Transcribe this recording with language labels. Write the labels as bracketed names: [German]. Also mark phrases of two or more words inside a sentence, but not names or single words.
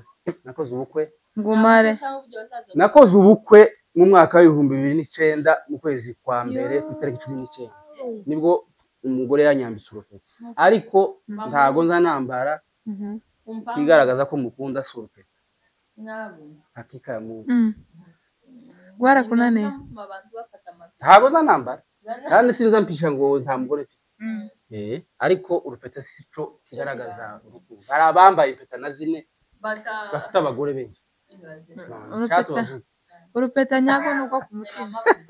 [Kinyarwanda] nakoze ubukwe ngumare nakoze ubukwe mu mwaka w'ibihumbi 2009 mu kwezi kwa mbere ku itariki 19 nibwo umugore yanyambitse urupeta ariko ntago nzanambara kigaragaza ko mukunda surupeta [Swahili] hakika ya Mungu [Kinyarwanda] gwarakunaniye ntago nzanambara kandi sinza mpisha ngo nta mugore ariko urupeta sico kigaragaza urukundo hari abambaye impeta na zine bafite abagore benshi urupeta nyago nuko ku mutima